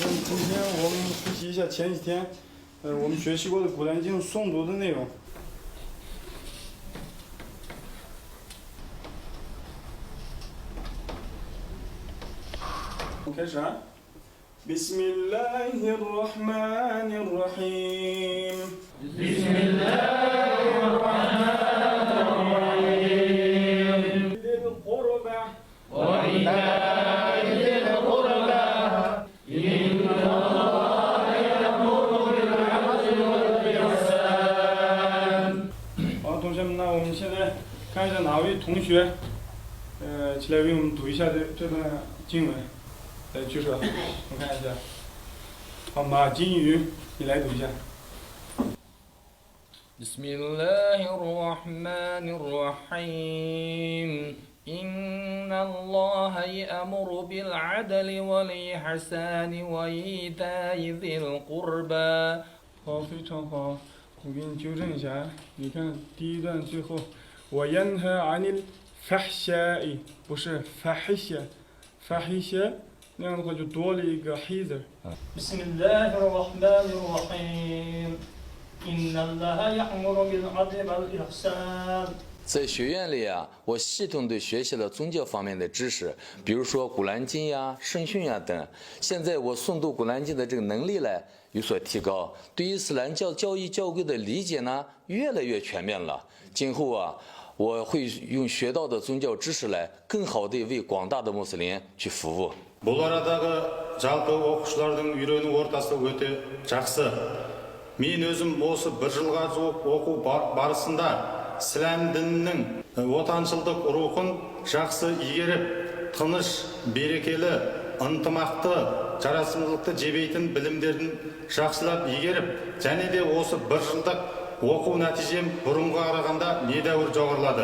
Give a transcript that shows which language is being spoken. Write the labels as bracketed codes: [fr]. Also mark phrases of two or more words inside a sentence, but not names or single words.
[zh] 今天我们复习一下前几天，我们学习过的《古兰经》诵读的内容。 [ar] 开始啊 بسم الله الرحمن الرحيم بسم الله الرحمن الرحيم ذي القربى وإيتاء ذي القربى إن الله يأمر بالعدل والإحسان。 [zh] 好，同学们，那我们现在看一下哪位同学，起来为我们读一下这段经文。举手，我看一下。好，马金鱼，你来读一下。 [ar] بسم الله الرحمن الرحيم إن الله يأمر بالعدل والإحسان وإيتاء ذي القربى。 [zh] 好，非常好，我给你纠正一下，你看第一段最后，我 [ar] ينهى عن الفحشاء， [zh] 不是fahisha，那样的话就多了一个黑字。 [ar] بسم الله الرحمن الرحيم إن الله يأمر بالعدل والإحسان。 [zh] 在学院里啊，我系统地学习了宗教方面的知识，比如说《古兰经》呀、圣训呀等。现在我诵读《古兰经》的这个能力呢有所提高，对伊斯兰教义教规的理解呢越来越全面了。今后啊，我会用学到的宗教知识来更好地为广大的穆斯林去服务。 [kk] бұл арадағы жалпы оқушылардың үйрену ортасы өте жақсы. Мен өзім осы бір жылға жуық оқу барысында ислам дінінің отаншылдық рухын жақсы игеріп, тыныш, берекелі, ынтымақты, жарасымдылықты жебейтін білімдерін жақсылап игеріп, және де осы бір жылдық оқу нәтижем бұрынға қарағанда недәуір жоғарылады.